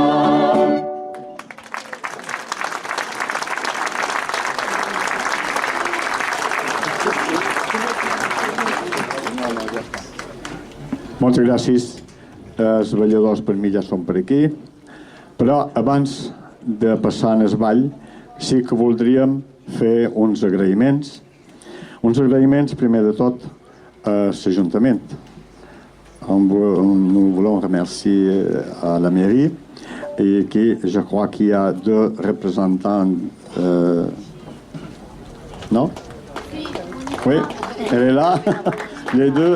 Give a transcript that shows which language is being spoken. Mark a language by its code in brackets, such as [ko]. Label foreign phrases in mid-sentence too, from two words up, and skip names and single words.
[ca] Moltes gràcies. Els balladors per mi ja són per aquí. Però abans de passar en el ball, sí que voldríem fer uns agraïments. Uns agraïments, primer de tot, a l'Ajuntament. [fr] Nous voulons remercier à la mairie et qui, je crois qu'il y a 2 représentants. Non? Oui, elle est là, les 2.